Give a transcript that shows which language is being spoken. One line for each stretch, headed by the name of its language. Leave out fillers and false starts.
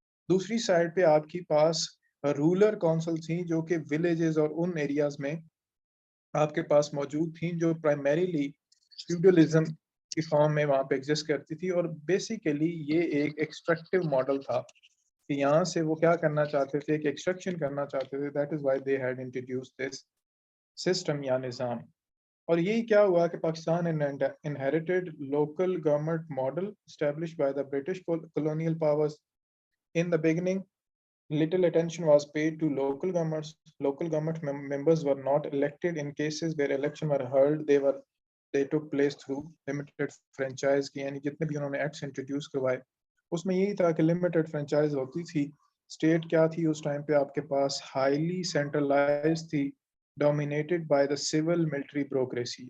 Urdu: دوسری سائڈ پہ آپ کی پاس رولر کونسل تھیں جو کہ ولیجز اور ان ایریاز میں آپ کے پاس موجود تھیں, جو پرائمریلی فیوڈلزم کی فارم میں وہاں پہ ایگزسٹ کرتی تھی. اور بیسیکلی یہ ایک ایکسٹریکٹیو ماڈل تھا کہ یہاں سے وہ کیا کرنا چاہتے تھے, کہ ایکسٹریکشن کرنا چاہتے تھے.
English: that is why they had introduced this system
Urdu: یا نظام. اور یہی کیا ہوا کہ
English: Pakistan inherited local government model established by the British colonial powers. In the beginning, little attention was paid to local governments. Local government members were not elected. In cases where elections were held, they took place through limited franchise
Urdu: کی, یعنی جتنے بھی انہوں نے acts introduce کروائے اس میں یہی تھا کہ لمیٹڈ فرنچائز ہوتی تھی. اسٹیٹ کیا تھی اس ٹائم پہ آپ کے پاس, ہائیلی سینٹرلائز تھی,
English: Dominated by the civil military bureaucracy.